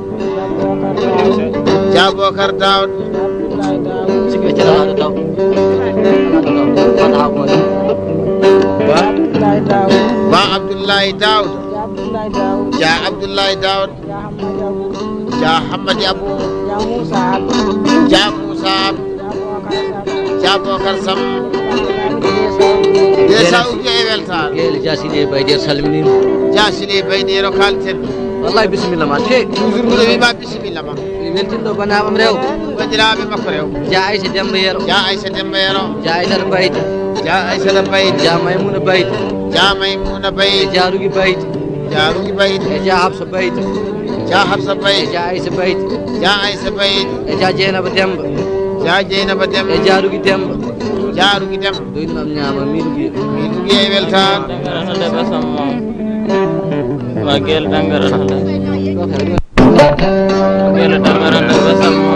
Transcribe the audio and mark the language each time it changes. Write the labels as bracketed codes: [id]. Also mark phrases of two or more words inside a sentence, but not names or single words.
[ff] Ja Bocar Daouda Ba Abdoullahi Daouda Ja Abdoullahi Daouda Ja Hammadi Abou Ja Moussa Ja Bocar Samba Issa Oguiya e weltare gele Jasile Bayde salminima Jasile Baydero kalten [ar] والله بسم الله [ff] ma te toujours mbiɗo wima bisimilla ma weltinɗo banaɓam rew bandiraɓe makko rew Ja Aïssa Demba Yero Ja Aïssa Demba Yero Ja Aïssata Bayde Ja Aïssata Bayde Ja Maymouna Bayde Ja Maymouna Bayde Ja Rugi Bayde Ja Rugi Bayde e Ja Habsa Bayde Ja Habsa e Bayde Ja Aïssa Bayde Ja Aïssa Bayde e Ja Dieynaba Demba Ja Dieynaba Demba e Ja Rugi Demba Ja Rugi Demba doynimam ñaama min Guiya e weltare Dangarata basam ma gel dangarata gel dangarata basam